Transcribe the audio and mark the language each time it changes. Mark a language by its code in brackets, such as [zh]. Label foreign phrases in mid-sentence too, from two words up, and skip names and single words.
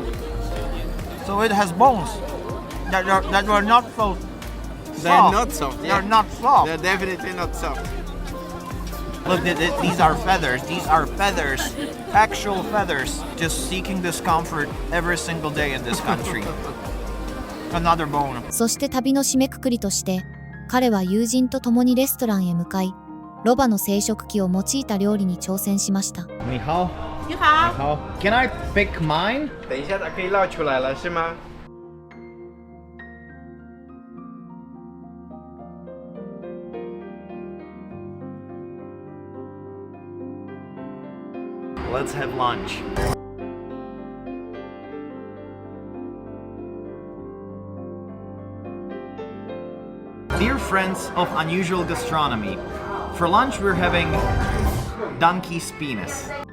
[en] So it has bones that were not so soft. They're not soft. They're not soft. They're definitely not soft. Look, these are feathers. These are feathers. Actual feathers. Just seeking discomfort every single day in this country. Another bone. [ja] そして旅の締めくくりとして、彼は友人と共にレストランへ向かい、ロバの生殖器を用いた料理に挑戦しました。 [zh] 你好. 你好， [en] 好 Can I pick mine? [zh] 等一下它可以绕出来了，是吗？ [en] Let's have lunch. Dear friends of unusual gastronomy, for lunch we're having donkey's penis.